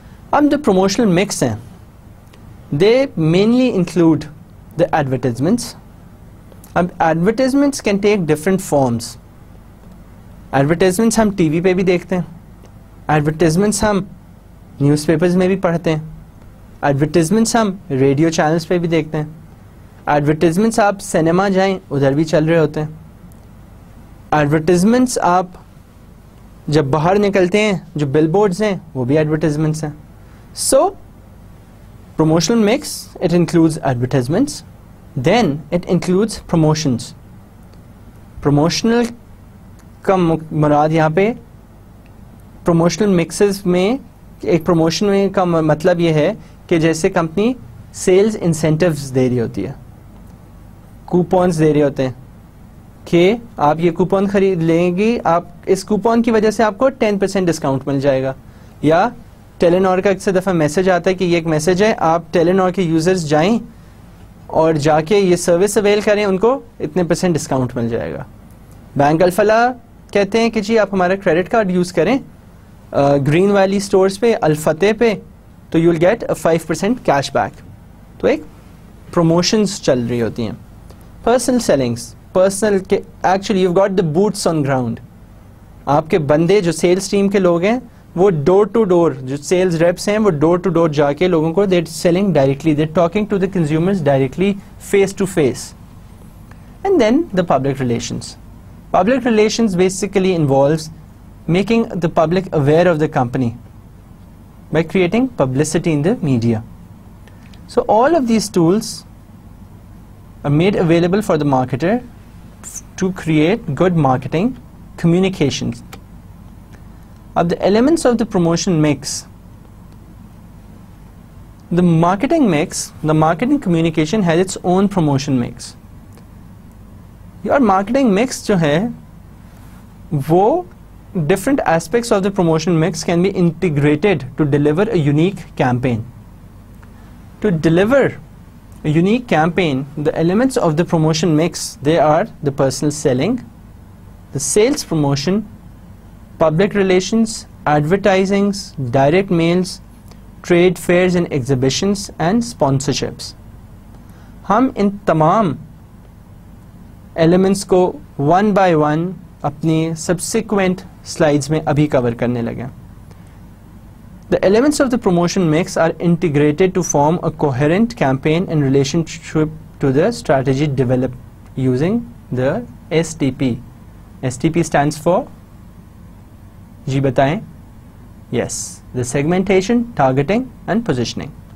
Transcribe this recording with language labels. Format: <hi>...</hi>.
<ur>اب جو</ur> <en>Promotional mix ہیں they mainly include the advertisements. اب advertisements can take different forms.</en> <ur>Advertisements ہم ٹی وی پہ بھی دیکھتے ہیں, ایڈورٹیزمنٹس ہم نیوز پیپرز میں بھی پڑھتے ہیں, ایڈورٹیزمنٹس ہم ریڈیو چینلز پہ بھی دیکھتے ہیں, ایڈورٹیزمنٹس آپ سنیما جائیں ادھر بھی چل رہے ہوتے ہیں, ایڈورٹیزمنٹس آپ جب باہر نکلتے ہیں جو بل بورڈز ہیں وہ بھی ایڈورٹیزمنٹس ہیں.</ur> <en>So promotional mix, it includes advertisements, then it includes promotions.</en> <ur>Promotional کا مراد یہاں پہ promotional mixes میں ایک promotion میں کا مطلب یہ ہے کہ جیسے کمپنی sales incentives دے رہی ہوتی ہے, coupons دے رہے ہوتے ہیں کہ آپ یہ کوپن خرید لیں گی, آپ اس کوپن کی وجہ سے آپ کو 10% ڈسکاؤنٹ مل جائے گا. یا ٹیلینور کا اکثر دفعہ میسج آتا ہے کہ یہ ایک میسج ہے, آپ ٹیلینور کے یوزرز جائیں اور جا کے یہ سروس اویل کریں, ان کو اتنے % ڈسکاؤنٹ مل جائے گا. بینک الفلاح کہتے ہیں کہ جی آپ ہمارا کریڈٹ کارڈ یوز کریں گرین ویلی اسٹورز پہ, الفتح پہ,</ur> <en>تو you will get 5% cash back.</en> <ur>تو ایک پروموشنز چل رہی ہوتی ہیں.</ur> <en>Personal sellings, personal کے actually you got the boots on ground.</en> <ur>آپ کے بندے جو سیلس ٹیم کے لوگ ہیں وہ ڈور ٹو ڈور, جو سیلز ریپس ہیں وہ ڈور ٹو ڈور جا کے لوگوں کو</ur> <en>They selling directly, they talking to the consumers directly face to face. And then the public relations. Public relations basically involves making the public aware of the company by creating publicity in the media. So all of these tools are made available for the marketer to create good marketing communications. Of the elements of the promotion mix, the marketing mix, the marketing communication has its own promotion mix. Your marketing mix</en> <ur>jo hai wo</ur> <en>different aspects of the promotion mix can be integrated to deliver a unique campaign. To deliver a unique campaign, the elements of the promotion mix, they are the personal selling, the sales promotion, public relations, advertisings, direct mails, trade fairs and exhibitions, and sponsorships.</en> <ur>ہم ان تمام elements کو one by one اپنی subsequent slides میں ابھی کور کرنے لگے.</ur> <en>The elements of the promotion mix are integrated to form a coherent campaign in relationship to the strategy developed using the STP. STP stands for,</en> <ur>جی بتائیں.</ur> <en>Yes, the segmentation, targeting and positioning.</en>